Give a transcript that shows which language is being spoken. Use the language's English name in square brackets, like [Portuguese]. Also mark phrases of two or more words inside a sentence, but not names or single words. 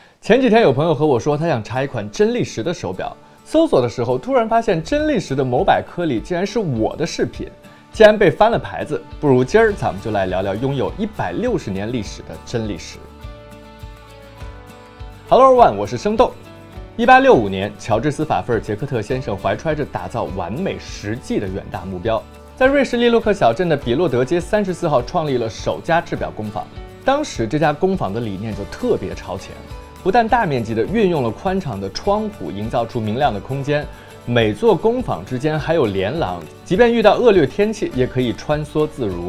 [Chinese] 前幾天有朋友和我說，他想查一款真力时的手表，搜索的時候突然发现真力时的某百科里竟然是我的视频，既然被翻了牌子，不如今儿咱们就来聊聊拥有160年历史的真力时。 [English] Hello everyone， [Chinese] 我是生豆。1865年，乔治斯·法菲尔·杰克特先生怀揣着打造完美实际的远大目標，在瑞士利洛克小镇的比洛德街34號創立了首家制表工坊。當時這家工坊的理念就特別超前，不但大面積地運用了寬敞的窗戶，營造出明亮的空間，每座工坊之間還有連廊，即便遇到惡劣天氣也可以穿梭自如。